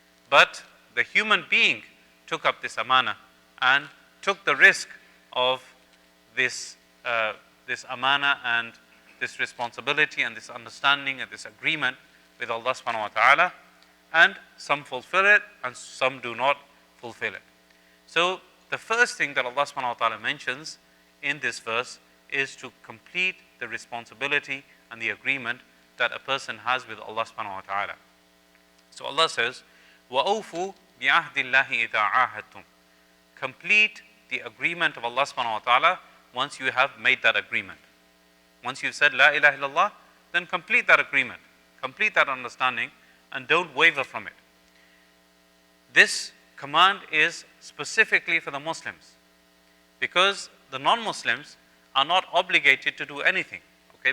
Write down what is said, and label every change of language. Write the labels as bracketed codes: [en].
[en] But the human being took up this amana and took the risk of this amana and this responsibility and this understanding and this agreement with Allah subhanahu wa ta'ala, and some fulfill it and some do not fulfill it. So the first thing that Allah subhanahu wa ta'ala mentions in this verse is to complete the responsibility and the agreement that a person has with Allah subhanahu wa ta'ala. So Allah says, [ar] وَأَوْفُوا بِعَهْدِ اللَّهِ إِذَا عَاهَدْتُمْ. [en] Complete the agreement of Allah subhanahu wa ta'ala once you have made that agreement. Once you've said La ilaha illallah, then complete that agreement, complete that understanding, and don't waver from it. This command is specifically for the Muslims, because the non-Muslims are not obligated to do anything, okay?